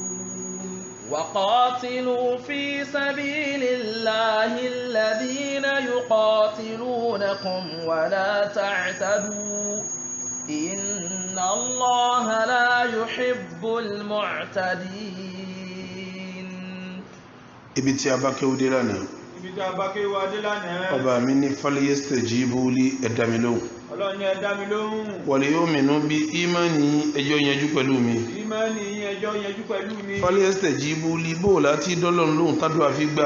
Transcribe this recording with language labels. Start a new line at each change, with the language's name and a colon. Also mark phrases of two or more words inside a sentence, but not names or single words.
Arabic: وقاتلوا في سبيل الله الذين يقاتلونكم ولا تعتدوا إن الله لا يحب المعتدين.
Yoruba: ibi tí a bá kéwú dé lánàá ibi tí a bá kéwú adé lánàá ọba mi ní
Arabic: فليستجيبوا لي
Yoruba: ẹ dá mi lóhùn Ọlọ́run ní ẹ dá mi lóhùn
Arabic: وليؤمنوا
Yoruba: bí ìmánì ẹjọ́ yanjú pẹ̀lú mi ìmánì ẹjọ́ yanjú pẹ̀lú mi
Arabic: فليستجيبوا لي
Yoruba: bó láti dọ́lọ́run lóhùn tádùá fi gbà